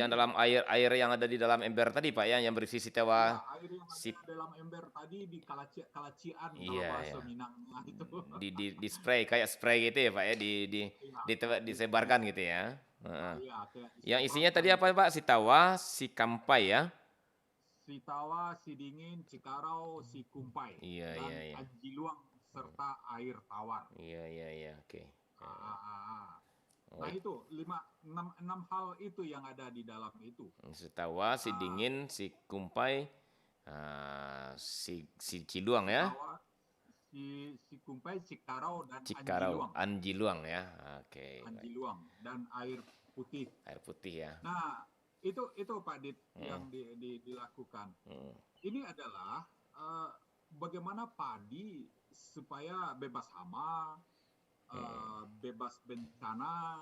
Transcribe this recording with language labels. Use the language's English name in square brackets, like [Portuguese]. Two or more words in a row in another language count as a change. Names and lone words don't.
[Indonesian] ini dalam air yang ada di dalam ember tadi Pak ya, yang berisi ya sitewa air yang ada sip. dalam ember tadi di kalacian kalau Iya, bahasa ya. Minangnya itu. Di spray kayak spray gitu ya Pak ya, Iya, kayak disebarkan gitu ya. Heeh. iya kayak Yang isinya tadi disemprotkan apa Pak? Si tawa, si kampai ya. si tawa, si dingin, si karau, si kumpai, Iya, dan iya, iya. anjiluang serta air tawar. Iya, iya, iya. Oke. Ah, ah, ah, ah. Oh, Nah itu enam hal itu yang ada di dalam itu. si tawa, si Ah, dingin, si kumpai, si ciluang si ya. tawa, si kumpai, si karau, dan Cikarau, anjiluang. anjiluang ya. Oke, baik. Anjiluang dan air putih. Air putih ya. Nah, itu Pak Dit Mm, yang dilakukan. mm, Ini adalah bagaimana padi supaya bebas hama, bebas bencana,